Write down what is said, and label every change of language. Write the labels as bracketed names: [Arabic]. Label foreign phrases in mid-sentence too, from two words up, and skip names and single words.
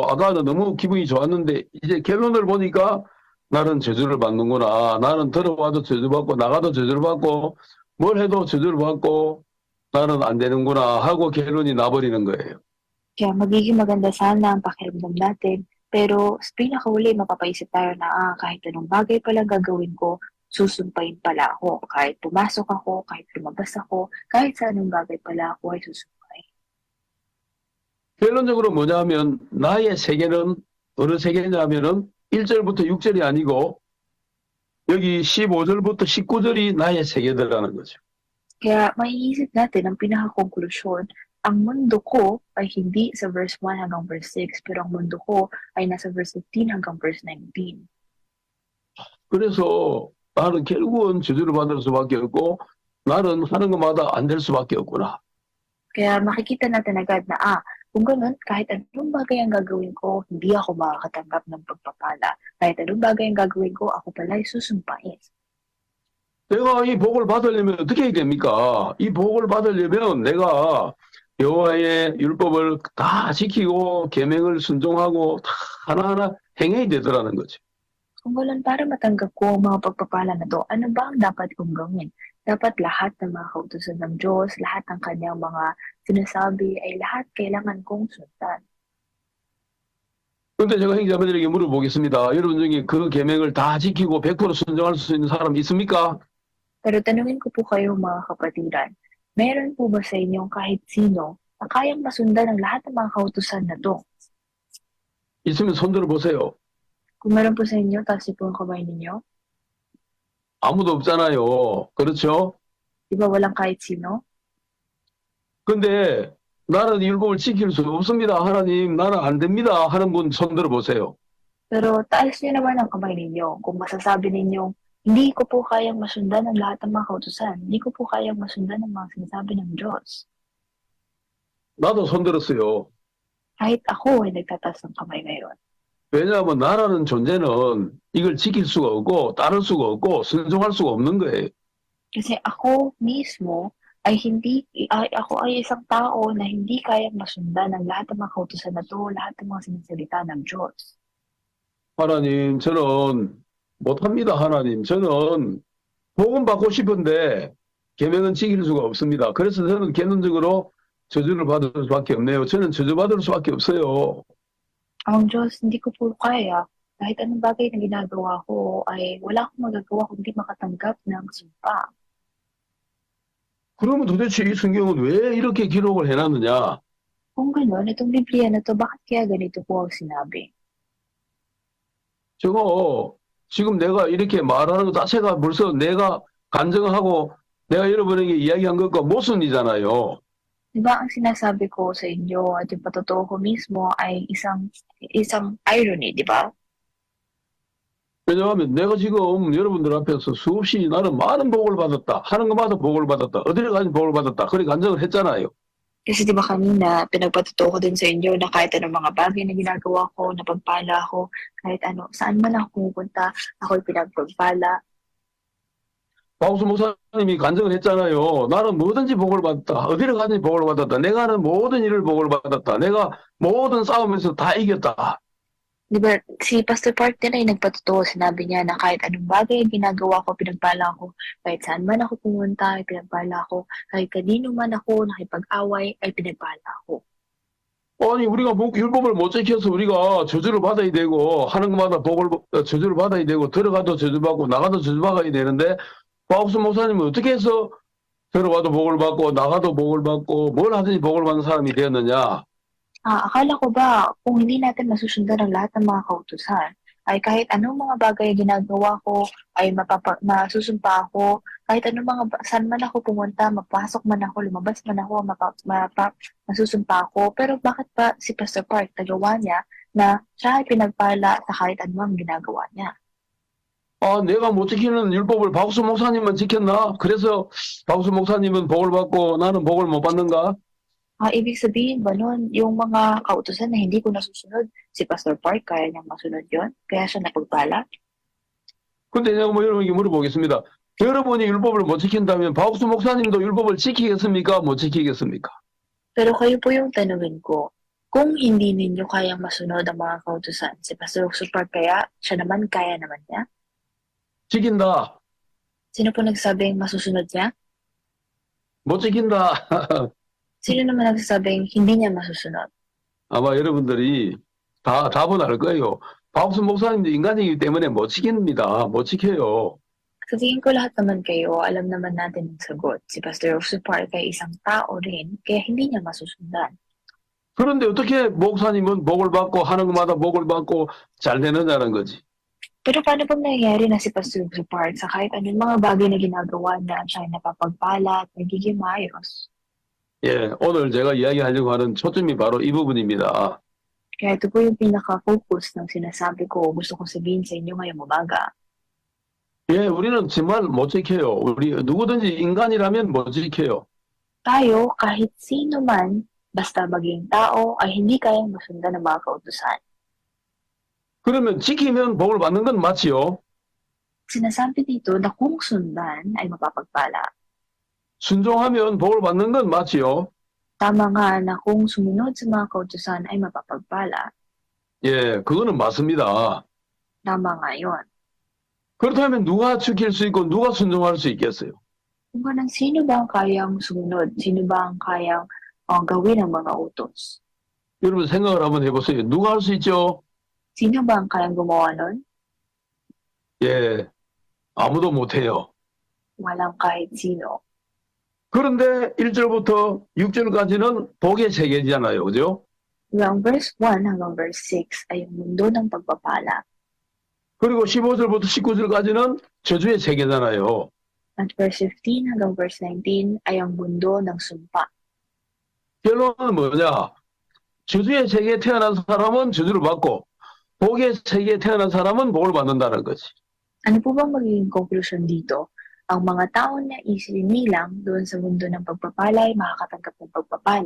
[Korean] 아까는 너무 기분이 좋았는데 이제 결론을 보니까 나는 저주를 받는구나. 나는 들어와도 저주받고 나가도 저주를 받고 뭘 해도 저주를 받고 나는 안 되는구나 하고 결론이 나버리는 거예요. [Filipino] Kaya magiging maganda sana ang pakiramdam natin, pero sa pinakahuli mapapaisip tayo na kahit anong bagay pala gagawin ko, susumpain pala ako. Kahit pumasok ako, kahit lumabas ako, kahit sa anong bagay pala ako ay susumpain. [Korean] 결론적으로 뭐냐면 나의 세계는 어느 세계냐면은 1절부터 6절이 아니고 여기 15절부터 19절이 나의 세계더라는 거죠. [Filipino] Kaya maiisip natin ang pinaka-konklusyon, ang mundo ko ay hindi sa verse 1 hanggang verse 6, pero ang mundo ko ay nasa verse 15 hanggang verse 19. [Korean] 그래서 나는 결국은 저주를 받을 수밖에 없고 나는 하는 것마다 안 될 수밖에 없구나. [Filipino] Kaya makikita natin agad na kung ganun, kahit anong bagay ang gagawin ko, hindi ako makakatanggap ng pagpapala. Kahit anong bagay ang gagawin ko, ako pala ay susumpain. [Korean] 내가 이 복을 받으려면 어떻게 해야 됩니까? 이 복을 받으려면 내가 여호와의 율법을 다 지키고 계명을 순종하고 다 하나하나 행해야 되더라는 거죠. [Filipino] Kung ganun, para matanggap ko ang mga pagpapala na to, ano ba ang dapat kong gawin? Dapat lahat ng mga kautusan ng Diyos, lahat ng kanyang mga sinasabi, ay lahat kailangan kong sundan. [Korean] 그런데 제가 형제자매들에게 물어보겠습니다. 여러분 중에 그 계명을 다 지키고 100% 순종할 수 있는 사람 있습니까? [Filipino] Pero tanungin ko po kayo mga kapatiran, meron po ba sa inyong kahit sino na kayang masundan ang lahat ng mga kautusan na to? [Korean] 있으면 손 들어보세요. [Filipino] Kung meron po sa inyo, taas niyo po ang kamay ninyo. [Korean] 아무도 없잖아요. 그렇죠? [Filipino] Di ba walang kahit sino? [Korean] 근데 나는 율법을 지킬 수 없습니다. 하나님, 나는 안 됩니다. 하는 분 손 들어보세요. [Filipino] Pero taas niyo naman ang kamay ninyo. Kung masasabi ninyong, hindi ko po kayang masundan ang lahat ng mga kautusan. Hindi ko po kayang masundan ang mga sinasabi ng Diyos. [Korean] 나도 손 들었어요. [Filipino] Kahit ako ay nagtataas ng kamay ngayon. [Korean] 왜냐하면 나라는 존재는 이걸 지킬 수가 없고 따를 수가 없고 순종할 수가 없는 거예요. [Filipino] Kasi ako mismo ako ay isang tao na hindi kayang masundan ng lahat ng mga kautusan na to, lahat ng mga sinasalita ng Diyos. [Korean] 하나님, 저는 못합니다, 하나님. 저는 복음 받고 싶은데 계명은 지킬 수가 없습니다. 그래서 저는 개인적으로 저주를 받을 수밖에 없네요. 저는 저주받을 수밖에 없어요. [Filipino] Ang Diyos, hindi ko po kaya. Kahit anong bagay na ginagawa ko, ay wala akong magagawa kundi makatanggap ng sumpa. [Korean] 그러면 도대체 이 성경은 왜 이렇게 기록을 해놨느냐? [Filipino] Kung gano'n, itong Biblia na to, bakit kaya ganito po ang sinabi? [Korean] 저거 지금 내가 이렇게 말하는 것 자체가 벌써 내가 간증하고 내가 여러분에게 이야기한 것과 모순이잖아요. [Filipino] Diba ang sinasabi ko sa inyo at yung patotoo ko mismo ay isang irony, di ba? [Korean] 왜냐하면 내가 지금 여러분들 앞에서 수없이 나는 많은 복을 받았다. 하는 것마다 복을 받았다. 어디를 가든 복을 받았다. 그렇게 간증을 했잖아요. [Filipino] Kasi di ba kanina, pinagpatotoo ko din sa inyo na kahit anong mga bagay na ginagawa ko, napagpala ako, kahit ano, saan man ako pumunta, ako'y pinagpagpala. [Korean] 박수 목사님이 간증을 했잖아요. 나는 뭐든지 복을 받았다. 어디를 가든지 복을 받았다. 내가 하는 모든 일을 복을 받았다. 내가 모든 싸움에서 다 이겼다. [Filipino] Di ba, si Pastor Park din ay nagpatotoo, sinabi niya na kahit anong bagay ang ginagawa ko, pinagpala ako. Kahit saan man ako pumunta, ay pinagpala ako. Kahit kanino man ako nakipag-away, ay pinagpala ako. [Korean] 아니 우리가 율법을 못 지켜서 우리가 저주를 받아야 되고 하는 것마다 저주를 받아야 되고 들어가도 저주받고 나가도 저주받아야 되는데 박수 목사님은 어떻게 해서 들어가도 복을 받고 나가도 복을 받고 뭘 하든지 복을 받는 사람이 되었느냐? [Filipino] Akala ko ba kung hindi natin masusundan ang lahat ng mga kautusan, ay kahit anong mga bagay ginagawa ko, ay masusumpa ako, kahit saan man ako pumunta, mapasok man ako, lumabas man ako, masusumpa ako. Pero bakit ba si Pastor Park nagawa niya na siya ay pinagpala sa kahit anumang ginagawa niya? [Korean] 아, 내가 못 지키는 율법을 박수 목사님만 지켰나? 그래서 박수 목사님은 복을 받고 나는 복을 못 받는가? [Filipino] Ibig sabihin ba nun, yung mga kautusan na hindi ko nasusunod, si Pastor Park kaya niyang masunod yon? Kaya siya napagpala? [Korean] 근데 제가 뭐 여러분에게 물어보겠습니다. 여러분이 율법을 못 지킨다면 박수 목사님도 율법을 지키겠습니까? 못 지키겠습니까? [Filipino] Pero kayo po yung tanungin ko, kung hindi ninyo kayang masunod ang mga kautusan, si Pastor Park kaya, siya naman kaya naman niya? [Korean] 지킨다. [Filipino] Sino po nagsabing masusunod niya? [Korean] 못 지킨다. [Filipino] Sino naman nagsasabing hindi niya masusunod? [Korean] 아마 여러분들이 다 답은 알 거예요. 박수 목사님도 인간이기 때문에 못 지킵니다. 못 지켜요. [Filipino] Sa tingin ko lahat naman kayo, alam naman natin ang sagot. Si Pastor Park ay isang tao rin, kaya hindi niya masusundan. [Korean] 그런데 어떻게 목사님은 복을 받고 하는 것마다 복을 받고 잘 되느냐는 거지. [Filipino] Pero paano pong nangyayari na si Pastor Park sa kahit anong mga bagay na ginagawa na siya ay napapagpala at nagiging maayos? [Korean] 예, 오늘 제가 이야기하려고 하는 초점이 바로 이 부분입니다. [Filipino] Kaya ito po yung pinaka-focus ng sinasabi ko, gusto kong sabihin sa inyo ngayong umaga. [Korean] 예, 우리는 정말 못 지켜요. 우리 누구든지 인간이라면 못 지켜요. [Filipino] Tayo, kahit sino man, basta maging tao, ay hindi kayang masundan ng mga kautusan. [Korean] 그러면 지키면 복을 받는 건 맞지요? [Filipino] Sinasabi dito na kung sundan ay mapapagpala. [Korean] 순종하면 복을 받는 건 맞지요? [Filipino] Tama nga na kung sumunod sa mga kautusan ay mapapagpala. [Korean] 예, 그거는 맞습니다. [Filipino] Tama nga yun. [Korean] 그렇다면 누가 지킬 수 있고 누가 순종할 수 있겠어요? [Filipino] Kung ganun, sino ba ang kayang sumunod? Sino ba ang kayang gawin ang mga utos? [Korean] 여러분 생각을 한번 해보세요. 누가 할 수 있죠? [Filipino] Sino ba ang kayang gumawa nun? [Korean] 예, 아무도 못해요. [Filipino] Walang kahit sino. [Korean] 그런데 1절부터 6절까지는 복의 세계잖아요. 그죠? [Filipino] Yung verse 1 hanggang verse 6 ay yung mundo ng pagpapala. [Korean] 그리고 15절부터 19절까지는 저주의 세계잖아요. [Filipino] At verse 15 hanggang verse 19 ay ang mundo ng sumpa. [Korean] 결론은 뭐냐? 저주의 세계에 태어난 사람은 저주를 받고 복의 세계에 태어난 사람은 복을 받는다는 거지. [Filipino] Ano po bang magiging conclusion dito? Ang mga tao na isinilang doon sa mundo ng pagpapala ay makakatanggap ng pagpapala.